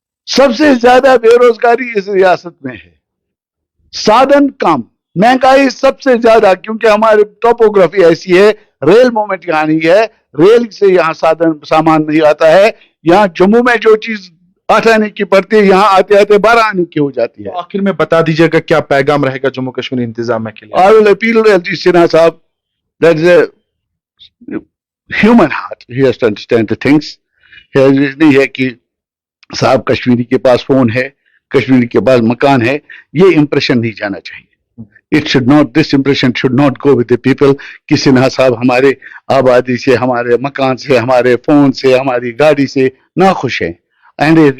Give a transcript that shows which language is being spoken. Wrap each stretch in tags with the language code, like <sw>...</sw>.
<ur>سب سے زیادہ بے روزگاری اس ریاست میں ہے، سادن کم، مہنگائی سب سے زیادہ، کیونکہ ہماری ٹوپوگرافی ایسی ہے، ریل موومنٹ یہاں نہیں ہے، ریل سے یہاں سامان نہیں آتا ہے، یہاں جموں میں جو چیز 8 آنے کی پڑتی ہے یہاں آتے آتے 12 آنے کی ہو جاتی ہے۔ آخر میں بتا دیجیے گا کیا پیغام رہے گا جموں کشمیر انتظامیہ کے لیے؟</ur> <en>I will appeal to LG Sinha صاحب that is a human heart, he has to understand the things.</en> <ur>نہیں ہے کہ صاحب کشمیری کے پاس فون ہے، کشمیری کے پاس مکان ہے، یہ امپریشن نہیں جانا چاہیے۔</ur> <en>this impression should not go with the people</en> <ur>کہ سنہا صاحب ہمارے آبادی سے، ہمارے مکان سے، ہمارے فون سے، ہماری گاڑی سے ناخوش ہیں، and</ur>